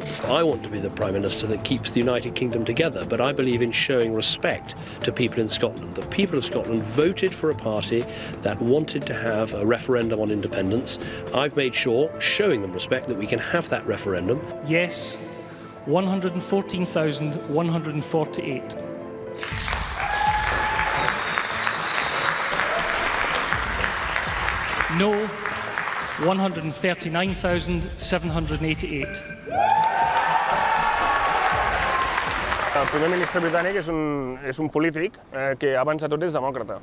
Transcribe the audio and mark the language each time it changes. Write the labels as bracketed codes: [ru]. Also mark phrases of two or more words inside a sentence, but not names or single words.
[en] I want to be the Prime Minister that keeps the United Kingdom together, but I believe in showing respect to people in Scotland. The people of Scotland voted for a party that wanted to have a referendum on independence. I've made sure, showing them respect, that we can have that referendum. Yes. 114,148. No, 139,788. [ca] El primer ministre britànic és un polític que abans de tot és demòcrata.